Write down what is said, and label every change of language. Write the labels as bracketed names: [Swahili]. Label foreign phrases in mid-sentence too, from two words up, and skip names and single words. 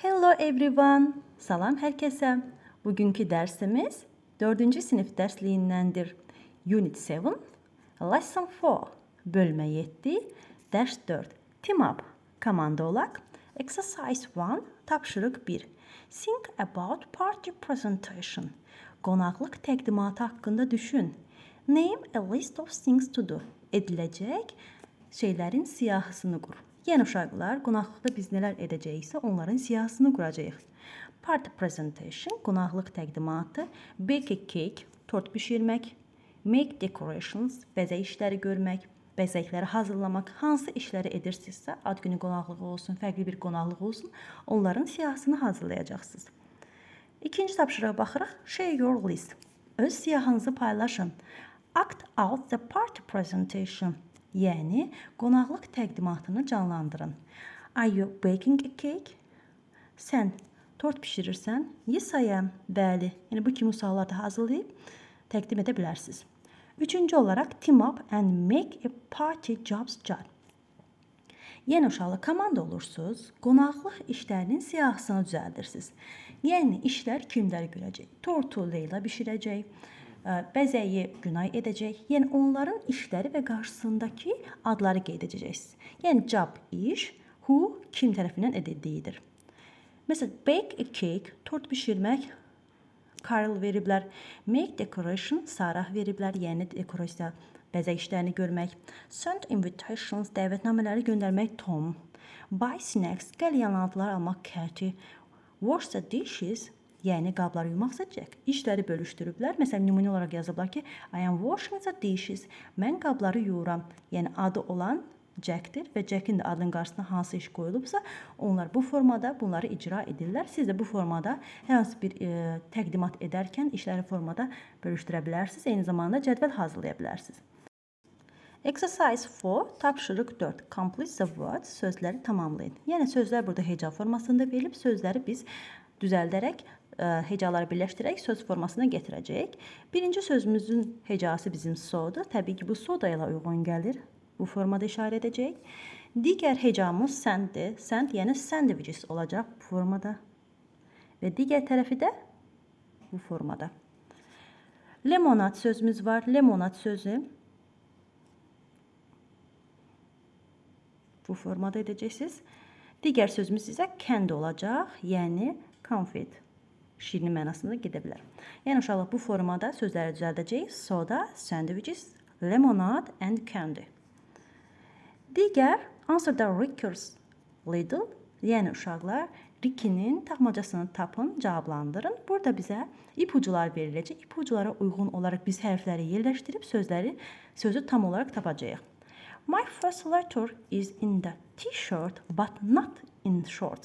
[English] Hello everyone. [Azerbaijani] Salam hər kəsə. Bugünkü dərsimiz 4-cü sinif dərsliyindəndir. [English] Unit 7, Lesson 4, [Azerbaijani] bölmə 7, dərs 4. [English] Team up, [Azerbaijani] komanda olaq. [English] Exercise 1, [Azerbaijani] tapşırıq 1. [English] Think about party presentation. [Azerbaijani] Qonaqlıq təqdimatı haqqında düşün. [English] Name a list of things to do. [Azerbaijani] Ediləcək şeylərin siyahısını qur. Yəni uşaqlar, qonaqlıqda biz nələr edəcəyiksə, onların siyahısını quracağıq. [English] Party presentation, [Azerbaijani] qonaqlıq təqdimatı. [English] Bake a cake, [Azerbaijani] tort bişirmək. [English] Make decorations, [Azerbaijani] bəzək işləri görmək. Bəzəkləri hazırlamaq. Hansı işləri edirsinizsə, ad günü qonaqlığı olsun, fərqli bir qonaqlıq olsun, onların siyahısını hazırlayacaqsınız. İkinci tapşırığa baxırıq. [English] Share your list. [Azerbaijani] Öz siyahınızı paylaşın. [English] Act out the party presentation. [Azerbaijani] Yəni, qonaqlıq təqdimatını canlandırın. [English] Are you baking a cake? [Azerbaijani] Sən tort bişirirsən? [English] Yes, I am. [Azerbaijani] Bəli. Yəni, bu kimi suallarda hazırlayıb təqdim edə bilərsiniz. Üçüncü olaraq, [English] team up and make a party jobs job. [Azerbaijani] Yəni, uşaqlar, komanda olursunuz, qonaqlıq işlərinin siyahısını düzəldirsiniz. Yəni, işlər kimləri görəcək? Tortu Leyla bişirəcək. Bəzəyi Günay edəcək. Yəni, onların işləri və qarşısındakı adları qeyd edəcəksiniz. Yəni, job iş, who kim tərəfindən edildiyidir. Məsələn, [English] bake a cake, [Azerbaijani] tort bişirmək, Carl veriblər. [English] Make decoration, [Azerbaijani] Sarah veriblər. Yəni, dekorasiya, bəzək işlərini görmək. [English] Send invitations, [Azerbaijani] dəvətnamələri göndərmək, Tom. [English] Buy snacks, [Azerbaijani] qəlyanaltılar almaq, Katie. [English] Wash the dishes, [Azerbaijani] yəni qabları yumaqsa Jack. İşləri bölüşdürüblər. Məsələn, nümunə olaraq yazıblar ki, [English] I am washing the dishes. [Azerbaijani] Mən qabları yuyuram. Yəni adı olan Jack'dir və Jack'in də adının qarşısına hansı iş qoyulubsa, onlar bu formada bunları icra edirlər. Siz də bu formada hər hansı bir təqdimat edərkən işləri formada bölüşdürə bilərsiniz. Eyni zamanda cədvəl hazırlaya bilərsiniz. [English] Exercise 4, [Azerbaijani] tapşırıq 4. [English] Complete the words, [Azerbaijani] sözləri tamamlayın. Yəni sözlər burada heca formasında verilib, sözləri biz düzəldərək, hecaları birləşdirərək söz formasına gətirəcəyik. Birinci sözümüzün hecası bizim sodur. Təbii ki, bu soda ilə uyğun gəlir. Bu formada işarə edəcəyik. Digər hecamız senddir. Send, yəni sandwiches olacaq bu formada. Və digər tərəfi də bu formada. Lemonad sözümüz var. Lemonad sözü bu formada edəcəksiniz. Digər sözümüz isə candy olacaq. Yəni konfet. Şirin mənasında gedə bilər. Yəni uşaqlar, bu formada sözləri düzəldəcəyik. [English] Soda, sandwiches, lemonade and candy. Digər, answer the Ricker's riddle. [Azerbaijani] Yəni uşaqlar, Ricky'nin tapmacasını tapın, cavablandırın. Burada bizə ipucular veriləcək. İpuculara uyğun olaraq biz hərfləri yerləşdirib sözü tam olaraq tapacağıq. [English] My first letter is in the t-shirt but not in shorts.